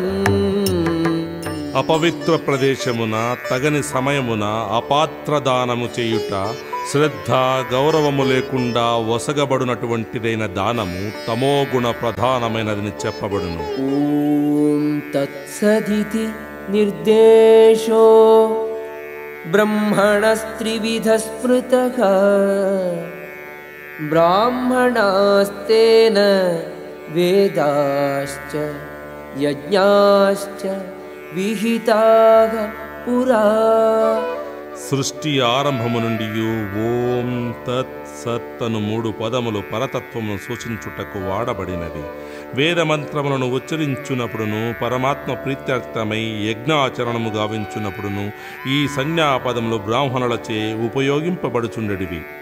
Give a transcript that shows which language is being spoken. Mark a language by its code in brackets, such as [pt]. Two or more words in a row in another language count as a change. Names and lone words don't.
[te] అపవిత్ర ప్రదేశమున తగని సమయమున అపాత్ర దానము చేయుట శ్రద్ధ గౌరవము లేకుండా వసగబడునటువంటిదైన దానము తమోగుణ ప్రధానమైనదని చెప్పబడును. [sa] ఓం తత్సదితి నిర్దేశో ब्रह्मणस्त्रिविधः स्मृतः ब्राह्मणास्तेन वेदाश्च यज्ञाश्च विहिताः पुरा। [te] సృష్టి ఆరంభము నుండి [sa] ఓం తత్ సత్ [te] అను 3 పదములు పరతత్వమును సూచించుటకు వాడబడినవి. వేద మంత్రములను ఉచ్చరించునప్పుడును పరమాత్మ ప్రీత్యర్థమై యజ్ఞాచరణము గావించునప్పుడును ఈ సంజ్ఞాపదములు బ్రాహ్మణులచే ఉపయోగింపబడుచుండెడివి.